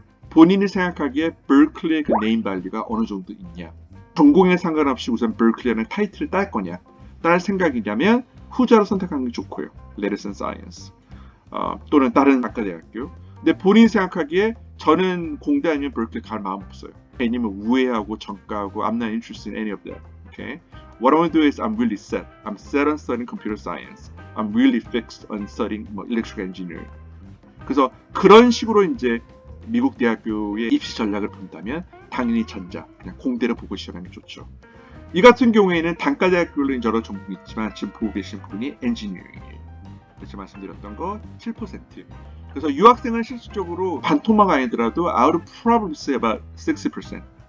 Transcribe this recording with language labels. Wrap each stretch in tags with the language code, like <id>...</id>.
<ko>본인이 생각하기에 버클리의 그 네임 밸류가 어느 정도 있냐. 전공에 상관없이 우선 버클리라는 타이틀을 딸 거냐. 딸 생각이냐면 후자로 선택하는 게 좋고요. 레르슨 사이언스. 또는 다른 학과대학교. 근데 본인이 생각하기에 저는 공대 아니면 버클리 갈 마음 없어요. 왜냐면 우회하고 전과하고</ko> <en>I'm not interested in any of that. Okay? What I want to do is I'm really set. I'm set on studying computer science. I'm really fixed on studying electrical engineering.</en> <ko>그래서 그런 식으로 이제 미국 대학교의 입시 전략을 본다면 당연히 전자, 그냥 공대를 보고 시작하는 게 좋죠. 이 같은 경우에는 단과대학교는 여러 전공이 있지만 지금 보고 계신 분이 엔지니어링이에요. 제가 말씀드렸던 거 7%. 그래서 유학생은 실질적으로 반토막 아니더라도</ko> <en>out of probably say about 60%.</en>